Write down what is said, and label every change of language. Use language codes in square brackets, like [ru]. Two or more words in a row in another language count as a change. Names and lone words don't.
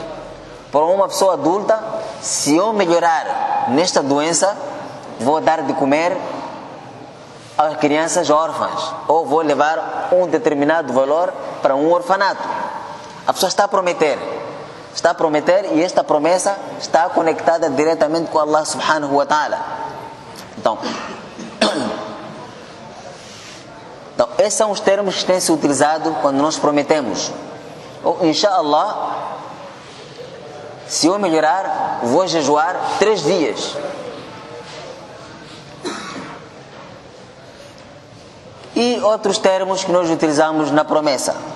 [pt] Para uma pessoa adulta, se eu melhorar nesta doença, vou dar de comer às crianças órfãs, ou vou levar um determinado valor para um orfanato. A pessoa está a prometer, e esta promessa está conectada diretamente com Allah [ar] سبحانه وتعالى. [pt] Então, esses são os termos que têm se utilizado quando nós prometemos. Ou, Insha'Allah, se eu melhorar, vou jejuar 3 dias. E outros termos que nós utilizamos na promessa.